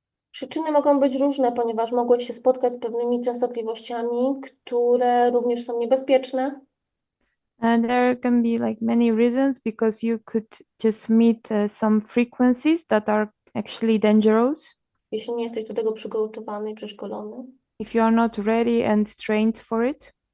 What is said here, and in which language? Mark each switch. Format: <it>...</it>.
<pl>Przyczyny mogą być różne, ponieważ mogłeś się spotkać z pewnymi częstotliwościami, które również są niebezpieczne.</pl> <en>And there can be like many reasons because you could just meet some frequencies that are actually dangerous</en> <pl>Jeśli nie jesteś do tego przygotowany i przeszkolony.</pl> <en>if you are not ready and trained for it.</en>